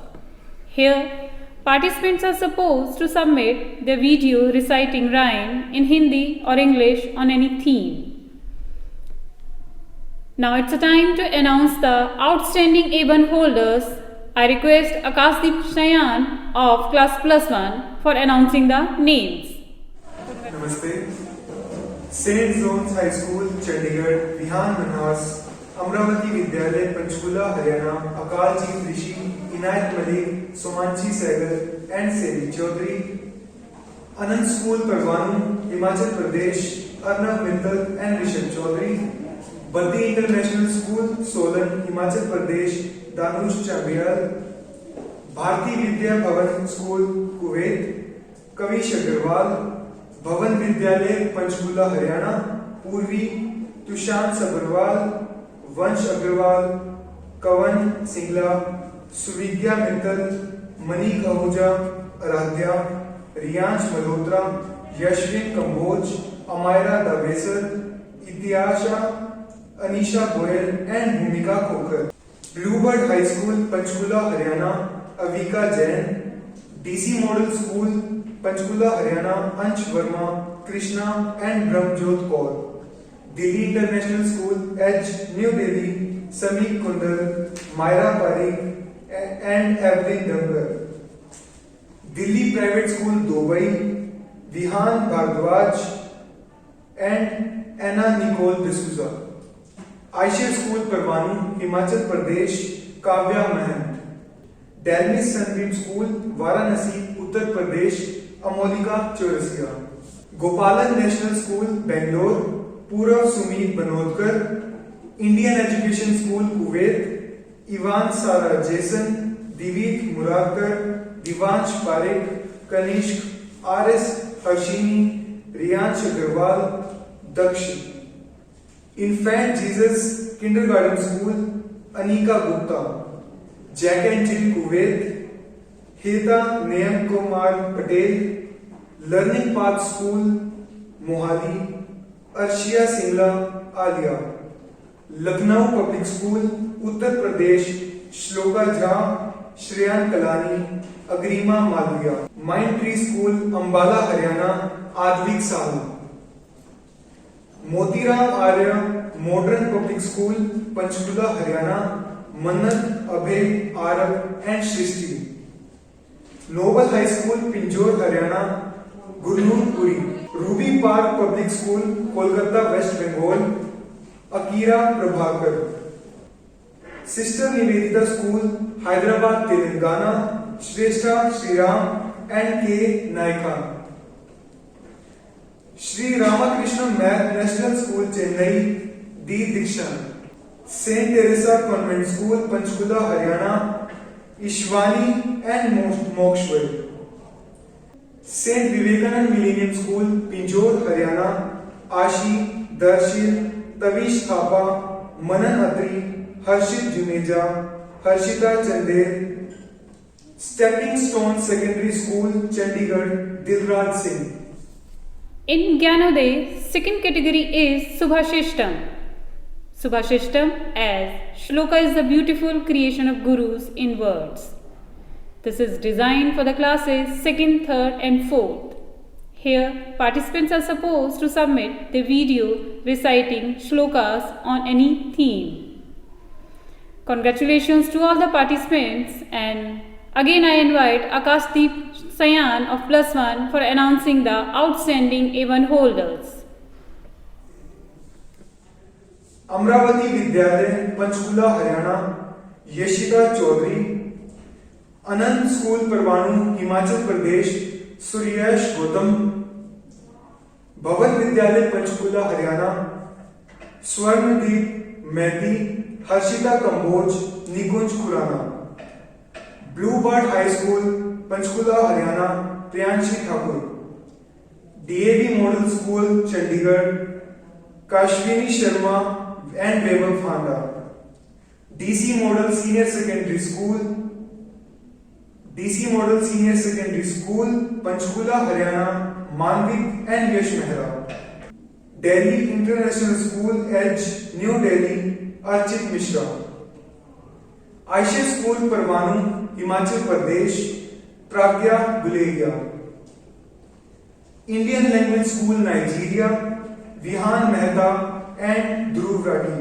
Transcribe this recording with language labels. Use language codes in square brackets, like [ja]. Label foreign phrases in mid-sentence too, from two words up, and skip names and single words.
[en] Here, participants are supposed to submit their video reciting rhyme in Hindi or English on any theme. Now it's a time to announce the outstanding A1 holders. I request Akashdeep Shayan of class +1 for announcing the names. नमस्ते, सेंट जोन्स हाई स्कूल चंडीगढ़, विहान मनहास, अमरावती विद्यालय पंचकुला हरियाणा, अकालजीत ऋषि, इनायत मलिक, सोमांशी सहगल एंड सेवी चौधरी, अनंत स्कूल परवानू, हिमाचल प्रदेश, अर्नब मित्तल एंड ऋषभ चौधरी, बद्दी इंटरनेशनल स्कूल सोलन, हिमाचल प्रदेश, दानुश चाबियाल, भारतीय विद्या भवन स्कूल कुवैत, कविश अग्रवाल, भवन विद्यालय पंचकुला हरियाणा, पूर्वी, तुषांत अग्रवाल, वंश अग्रवाल, कवन सिंगला, सुविद्या मित्तल, मनीक आहूजा, आराध्या, रियांश मल्होत्रा, यशविन कंबोज, Amira Davesar, Ityasha, Anisha Goyal and Bhumika Khokar. Bluebird High School, Panchkula, Haryana, Avika Jain. DC Model School, Panchkula, Haryana, Ansh Verma, Krishna and Brahmjot Kaur. Delhi International School, Edge, New Delhi, Samik Kundal, Myra Parikh and Evelyn Dangar. Delhi Private School, Dubai, Vihan Bhardwaj and Anna Nicole D'Souza. Aisha School, Parwani, Himachal Pradesh, Kavya Mahant. Dalmis Sunbeam School, Varanasi, Uttar Pradesh, Amolika Chaurasia. Gopalan National School, Bangalore, Purav Sumit Banodkar. Indian Education School, Kuwait, Ivan Sara Jason, Divik Muradkar, Divansh Parekh, Kanishk, R.S. Harshini, Riyansh Agarwal, Daksh. Infant Jesus Kindergarten School, Anika Gupta. Jack and Jill, Kuwait, Heta Nayam Kumar Patel. Learning Path School, Mohali, Arshia Singla, Alia. Lucknow Public School, Uttar Pradesh, Shloka Jha, Shreyan Kalani, Agrima Malviya. Mindtree School, Ambala, Haryana, Advik Sahu. Motiram Arya Modern Public School, Panchkula, Haryana, Mannat, Abhay, Arab and Shrishti. Noble High School, Pinjore, Haryana, Gurnoor Puri. Ruby Park Public School, Kolkata, West Bengal, Akira Prabhakar. Sister Nivedita School, Hyderabad, Telangana, Shrestha Shriram and K. Naika. Shri Ramakrishna National School, Chennai, D. Dikshan. Saint Teresa Convent School, Panchkula, Haryana, Ishwani and Mokshwar. Saint Vivekanand Millennium School, Pinjore, Haryana, Ashi, Darshil, Tavish Thapa, Manan Atri, Harshit Juneja, Harshita Chander. Stepping Stone Secondary School, Chandigarh, Dilraj Singh. In Gyanodaya, second category is Subhashishtam. Subhashishtam as Shloka is the beautiful creation of gurus in words. This is designed for the classes 2nd, 3rd and 4th. Here, participants are supposed to submit the video reciting shlokas on any theme. Congratulations to all the participants, and again I invite Akashdeep Sayan of +1 for announcing the outstanding A1 holders. अमरावती विद्यालय, पंचकुला, हरियाणा, यशिका चौधरी. अनंत स्कूल, परवाणू, हिमाचल प्रदेश, सूर्यश गौतम. भवन विद्यालय, पंचकुला, हरियाणा, स्वर्णदीप मैती, हर्षिता कंबोज, निकुंज खुराना. ब्लू बर्ड हाई स्कूल, पंचकुला, हरियाणा, प्रियांशी ठाकुर. डीएवी मॉडल स्कूल, चंडीगढ़, काश्विनी शर्मा and Vaibhav Fanda. DC Model Senior Secondary School, Panchkula, Haryana, Manvik and Yash Mehra. Delhi International School, Edge, New Delhi, Archit Mishra. Aisha School, Parwanu, Himachal Pradesh, Pragya Guleria. Indian Language School, Nigeria, Vihan Mehta and Dhruv Rathi.